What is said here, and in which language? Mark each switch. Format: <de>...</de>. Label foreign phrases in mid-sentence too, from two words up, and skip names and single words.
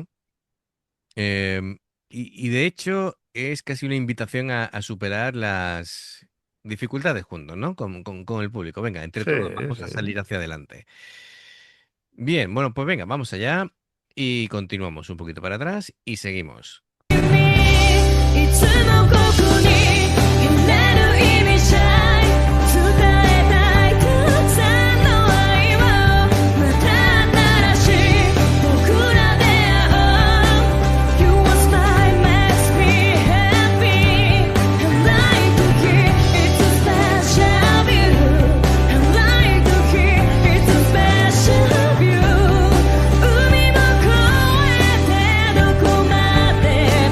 <es>Em, y de hecho es casi una invitación a superar las dificultades juntos, ¿no? Con el público. Venga, entre Sí, todos vamos a sí. salir hacia adelante. Bien, bueno, pues venga, vamos allá y continuamos un poquito para atrás y seguimos.</es> <ja>いつもここに揺れる意味じゃ伝えたいたくさんの愛をまた新しい僕らで会おう</ja> <en>Your smile makes me happy I like to hear it's a special view I like to hear it's a special view</en> <ja>海も越えてどこまで</ja>